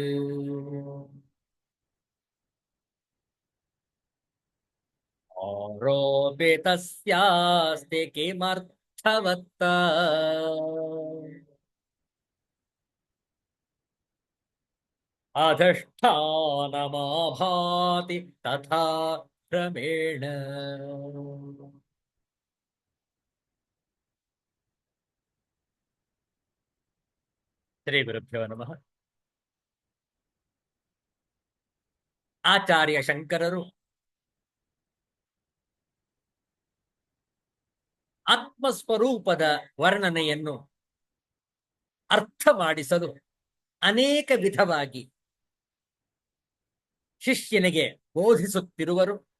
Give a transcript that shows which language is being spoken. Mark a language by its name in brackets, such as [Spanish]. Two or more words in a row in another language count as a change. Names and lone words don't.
[Sanskrit] आरोपितस्यास्ति किमर्थवत्ता अधिष्ठानमाभाति तथा क्रमेण ಶ್ರೀ ಗುರುಭ್ಯೋ ನಮಃ. [Kannada] ಆಚಾರ್ಯ ಶಂಕರರು ಆತ್ಮಸ್ವರೂಪದ ವರ್ಣನೆಯನ್ನು ಅರ್ಥ ಮಾಡಿಸಲು ಅನೇಕ ವಿಧವಾಗಿ ಶಿಷ್ಯನಿಗೆ ಬೋಧಿಸುತ್ತಿರುವರು.